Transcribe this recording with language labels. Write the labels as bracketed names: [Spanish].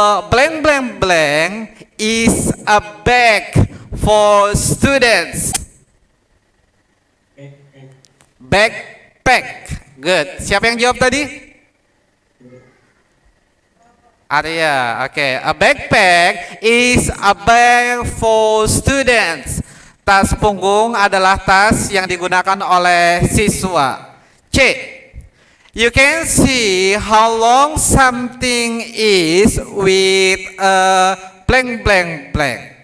[English] Blank blank blank is a bag for students. Backpack. Good. [Indonesian] Siapa yang jawab tadi? Arya. Oke. [English] A backpack is a bag for students. [Indonesian] Tas punggung adalah tas yang digunakan oleh siswa. [English] C. You can see how long something is with a blank blank blank.